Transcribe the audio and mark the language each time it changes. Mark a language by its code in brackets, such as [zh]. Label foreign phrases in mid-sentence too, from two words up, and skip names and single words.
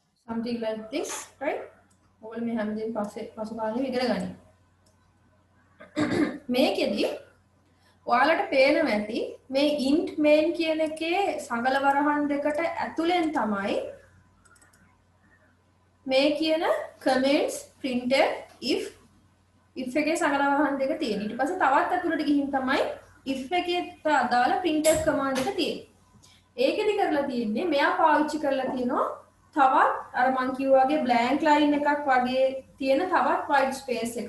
[en] something like this, right? [si] ඔයගොල්ලෝ මේ හැමදේම පසු කාලේ ඉගෙන ගන්න. මේකෙදි ඔයාලට පේනවා ඇති මේ int main කියන එකේ සංගල වරහන් දෙකට ඇතුලෙන් තමයි මේ කියන [en] comments printed if [si] එකේ සංගල වරහන් දෙක තියෙන්නේ. ඊට පස්සේ තවත් ඇතුලට ගිහින් තමයි if එකේට අදාළ [en] printf command [si] එක තියෙන්නේ. ඒකෙදි කරලා තියෙන්නේ මෙයා පාවිච්චි කරලා තියෙනවා තවත් අර මං කිව්වා වගේ [en] blank line [si] එකක් වගේ තියෙන තවත් [en] white space [si] එකක්.